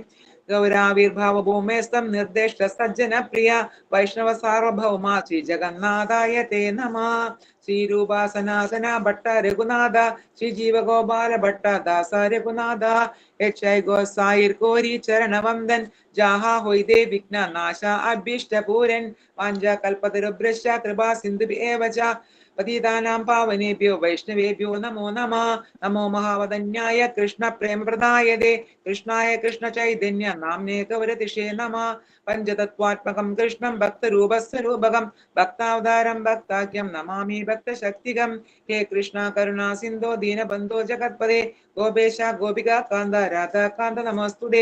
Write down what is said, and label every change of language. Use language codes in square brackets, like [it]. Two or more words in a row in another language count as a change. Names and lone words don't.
[sa] गौराविर्भाव भूमेस्तं निर्दिष्ट सज्जन प्रिय वैष्णव सार्वभौम श्री जगन्नाथाय ते नमः. [bn] শ্রীরূপ সনাতন ভট্ট রঘুনাথ শ্রী জীবগোপাল ভট্ট দাস রঘুনাথ যক্ষৈ গোসাঞির করি চরণবন্দন যাহা হইতে বিঘ্ন নাশ অভীষ্ট পূরণ [sa] वाञ्छा कल्पतरुभ्यश्च कृपा सिन्धु एव च पतितानां पावनेभ्यो वैष्णवेभ्यो नमो नमः. नमो महावदान्याय कृष्ण प्रेमप्रदायते कृष्णाय कृष्ण चैतन्य नाम्ने गौरतिषे नमः. पञ्चतत्त्वात्मकं कृष्णं भक्तरूपस्वरूपकं भक्तावतारं भक्ताख्यं नमामि भक्तशक्तिकं. हे कृष्ण करुणा सिन्धो दीनबन्धो जगत्पदे गोपेश गोपिक कान्त राधाकान्त नमोस्तुते.